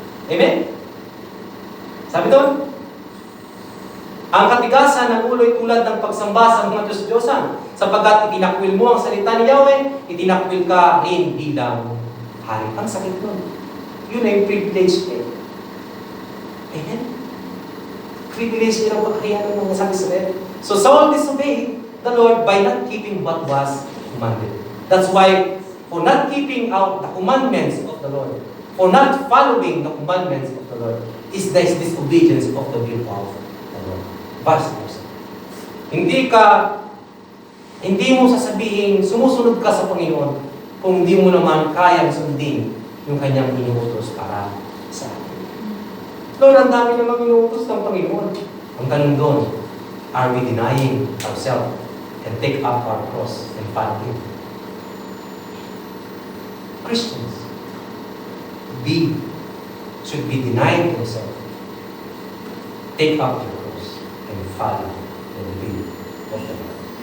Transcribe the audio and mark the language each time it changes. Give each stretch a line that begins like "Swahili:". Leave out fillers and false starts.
Filipino: Amen? Sabi doon, ang katigasan ng ulo ay tulad ng pagsamba sa mga Diyos-Diyosan sapagkat itinakwil mo ang salita ni Yahweh, itinakwil ka rin bilang hari. Ang sakit nun. Yun ay privilege eh. Amen? Privilege niya ang pagkakayanan ng mga Israel.
English: So Saul disobeyed the Lord by not keeping what was commanded. That's why, for not keeping out the commandments of the Lord, for not following the commandments of the Lord, is this disobedience of the will of the Lord. Vice versa.
Filipino: Hindi mo sasabihin, sumusunod ka sa Panginoon kung hindi mo naman kayang sundin yung kanyang inuutos para sa atin. Lord, ang dami namang inuutos ng Panginoon. Ang tanong doon,
English: are we denying ourselves and take up our cross and follow Him? Christians, should be denying themselves, take up your cross, and follow the will of the Lord.